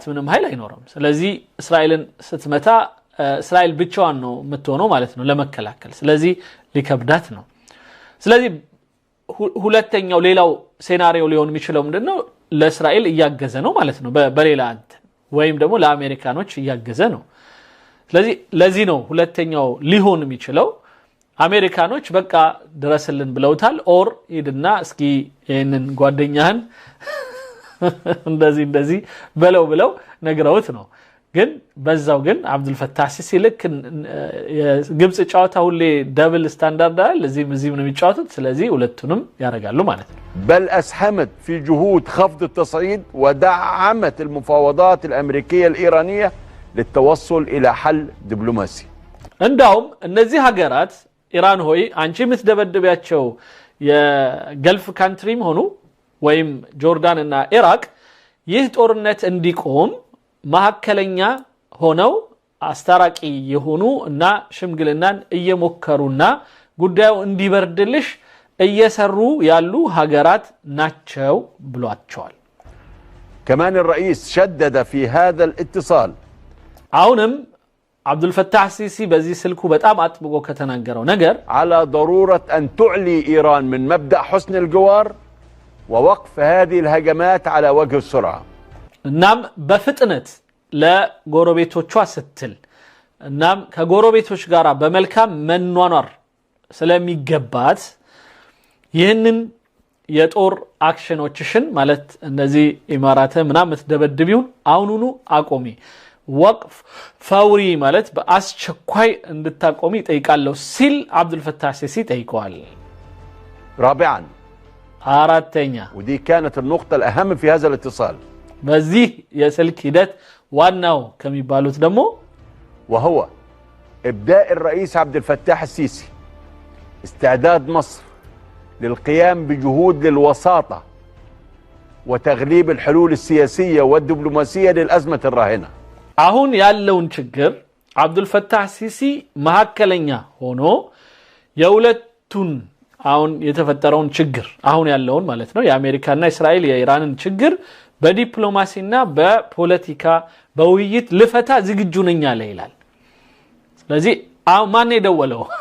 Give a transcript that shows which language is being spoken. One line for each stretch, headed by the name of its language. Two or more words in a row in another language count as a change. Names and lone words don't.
Amharic: ምንም ኃይል አይኖርም ስለዚህ እስራኤልን ስትመታ እስራኤል ብቻዋን ነው የምትሆነው ማለት ነው ለመከላከል ስለዚህ ሊከብዳት ነው ስለዚህ ሁለተኛው ሌላው ሴናሪዮ ሊሆን የሚችለው ምንድነው ለእስራኤል እያገዘ ነው ማለት ነው በሌላ አንተ ወይም ደግሞ ለአሜሪካኖች እያገዘ ነው ስለዚህ ለዚህ ነው ሁለተኛው ሊሆን የሚችለው አሜሪካኖች በቃ ድረስልን ብለውታል ኦር ሄድና እስኪ ይሄንን ጓደኛህን እንደዚህ ብለው ነግረውት ነው ግን በዛው ግን አብዱልፈታህ ሲሲ ልክ የግብጽ ጫዋታ ሁሌ
English: double standard
Amharic: አይደል እዚህም ነው የሚጫወቱት ስለዚህ ሁለቱንም ያረጋሉ ማለት ነው
Arabic: بل أسهمت في جهود خفض التصعيد ودعمت المفاوضات الأمريكية الإيرانية للتوصل إلى حل دبلوماسي
Amharic: እንዳውም እነዚህ ሀገራት ኢራን ሆይ አንቺ ምትደበደቢያቸው የገልፍ ካንትሪም ሆኑ ወይም ጆርዳን እና ኢራቅ ይህ ጦርነት እንዲቆም ማከለኛ ሆነው አስተራቂ የሆኑ እና ሽምግልናን እየሞከሩና ጉዳዩ እንዲበርድልሽ እየሰሩ ያሉ ሀገራት ናቸው ብሏቸዋል
Arabic: كمان الرئيس شدد في هذا الاتصال
Amharic: አሁንም አብዱልፈታህ ሲሲ በዚህ ስልኩ በጣም አጥብቆ ከተናገረው ነገር
Arabic: على ضرورة أن تعلي إيران من مبدأ حسن الجوار ووقف هذه الهجمات على وجه السرعة
Amharic: እናም በፍጥነት ለጎረቤቶቿ ስትል እናም ከጎረቤቶች ጋራ በመልካም መኗኗር ስለሚገባት ይህንን የጦር አክሽኖችሽን ማለት እነዚህ ኢማራተ ምናምን ተደበድቢውን አሁኑኑ አቆሚ
Arabic: وقف فوري
Amharic: ማለት በአስቸኳይ እንድታቆሚ ጠይቃለሁ ሲል አብዱልፈታህ ሲሲ ጠይቀዋል
Arabic: رابعا
Amharic: አራተኛ
Arabic: ودي كانت النقطة الأهم في هذا الاتصال
Amharic: በዚህ የስልክ ሂደት ዋናው ከሚባሉት ደግሞ
Arabic: وهو إبداء الرئيس عبد الفتاح السيسي استعداد مصر للقيام بجهود للوساطة وتغليب الحلول السياسية والدبلوماسية للأزمة الراهنة
Amharic: አሁን ያለውን ችግር አብዱልፈታህ ሲሲ መሐከለኛ ሆኖ የሁለቱን አሁን የተፈጠረውን ችግር አሁን ያለውን ማለት ነው የአሜሪካና እስራኤል የኢራንን ችግር በዲፕሎማሲና በፖለቲካ በውይይት ልፈታ ዝግጁ ነኝ አለ ይላል ስለዚህ ማን የደወለው